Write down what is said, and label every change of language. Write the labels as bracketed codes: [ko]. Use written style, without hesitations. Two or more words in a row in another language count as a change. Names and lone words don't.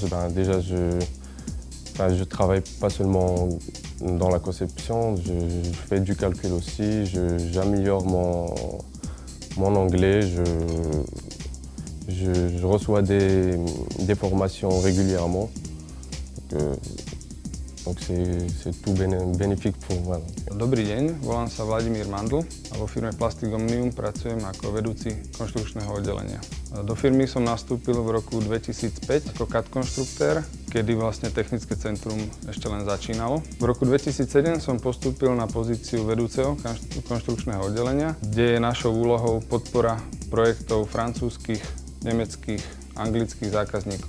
[fr] Déjà, je travaille pas seulement dans la conception, je fais du calcul aussi, j'améliore mon anglais, je reçois des formations régulièrement. Donc c'est tout bénéfique pour moi. [sk] Dobrý deň, volám sa Vladimír Mandl a vo firme Plastic Omnium pracujem ako vedúci konštrukčného oddelenia. Do firmy som nastúpil v roku 2005 ako CAD konštruktér, kedy vlastne technické centrum ešte len začínalo. V roku 2007 som postúpil na pozíciu vedúceho konštrukčného oddelenia, kde je našou úlohou podpora projektov francúzskych, nemeckých, anglických zákazníkov.